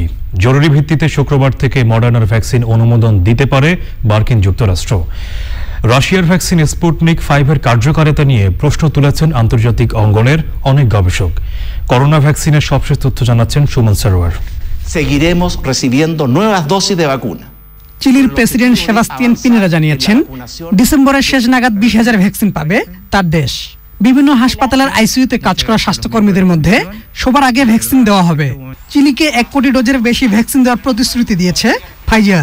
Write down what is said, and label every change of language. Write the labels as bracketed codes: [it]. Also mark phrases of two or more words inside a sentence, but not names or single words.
[bn] জরুরি ভিত্তিতে শুক্রবার থেকে মডার্নার ভ্যাকসিন অনুমোদন দিতে পারে মার্কিন যুক্তরাষ্ট্র। রাশিয়ার ভ্যাকসিন স্পুটনিক 5-এর কার্যকারিতা নিয়ে প্রশ্ন তুলেছেন আন্তর্জাতিক অঙ্গনের অনেক গবেষক। করোনা ভ্যাকসিনের সবশেষ তথ্য জানাচ্ছেন সুমন সারোয়ার। [es] Seguiremos recibiendo nuevas dosis de vacuna. [bn] চিলির প্রেসিডেন্ট সেবাস্তিয়ান পিনেরা জানিয়েছেন, ডিসেম্বরের শেষ নাগাদ 20,000 ভ্যাকসিন পাবে তার দেশ। বিভিন্ন হাসপাতালের আইসিইউতে কাজ করা স্বাস্থ্যকর্মীদের মধ্যে সবার আগে ভ্যাকসিন দেওয়া হবে। চিলিকে 1 কোটি ডোজের বেশি ভ্যাকসিন দেওয়ার প্রতিশ্রুতি দিয়েছে ফাইজার।